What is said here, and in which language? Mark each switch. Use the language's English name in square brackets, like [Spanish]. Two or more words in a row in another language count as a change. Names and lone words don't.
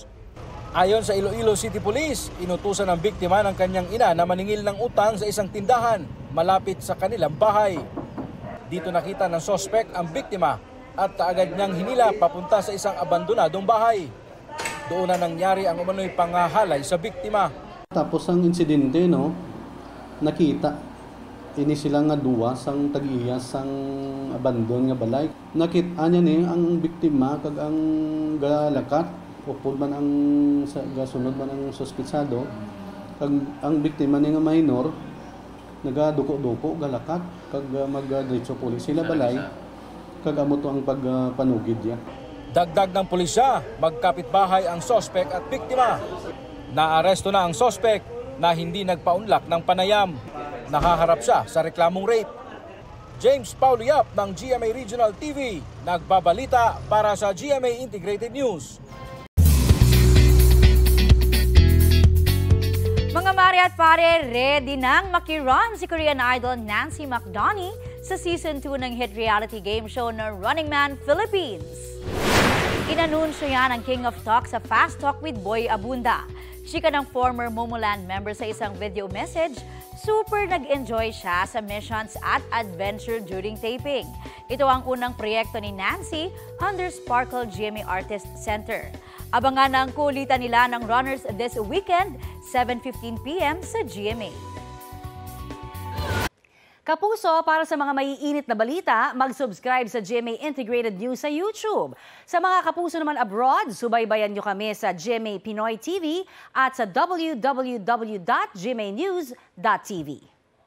[Filipino] Ayon sa Iloilo City Police, inutusan ng biktima ng kanyang ina na maningil ng utang sa isang tindahan malapit sa kanilang bahay. Dito nakita ng sospek ang biktima at kaagad niyang hinila papunta sa isang abandonadong bahay. Doon na nangyari ang umano'y pangahalay sa biktima. [Hiligaynon] Tapos ang insidente, nakita ini sila nga duwa sang tag-iya sang abandon nga balay. Nakita niya ni ang biktima kag ang galakat upod man ang gasunod man ang suspitsado. Kag ang biktima ni nga minor nagaduko-duko galakat kag magdiretso pulis sila balay kag amo to ang pagpanugid niya. [Filipino] Dagdag ng pulisya, magkapitbahay ang sospek at biktima. Naaresto na ang sospek na hindi nagpaunlak ng panayam. Nahaharap siya sa reklamong rape. James Paulo Yap ng GMA Regional TV, nagbabalita para sa GMA Integrated News. Mga mare at pare, ready nang makirun si Korean idol Nancy McDonie sa Season 2 ng hit [English] reality game show [Filipino] na Running Man Philippines. Inanunsyo yan ang King of Talk sa Fast Talk with Boy Abunda. Chika ng former Momoland member sa isang [English] video message, [Filipino] super nag-enjoy siya sa missions at adventure [English] during taping. [Filipino] Ito ang unang proyekto ni Nancy under Sparkle GMA Artist Center. Abangan ang kulitan nila ng runners [English] this weekend, [Filipino] 7:15 p.m. sa GMA. Kapuso, para sa mga maiinit na balita, mag-subscribe sa GMA Integrated News sa YouTube. Sa mga kapuso naman abroad, subaybayan nyo kami sa GMA Pinoy TV at sa www.gmanews.tv.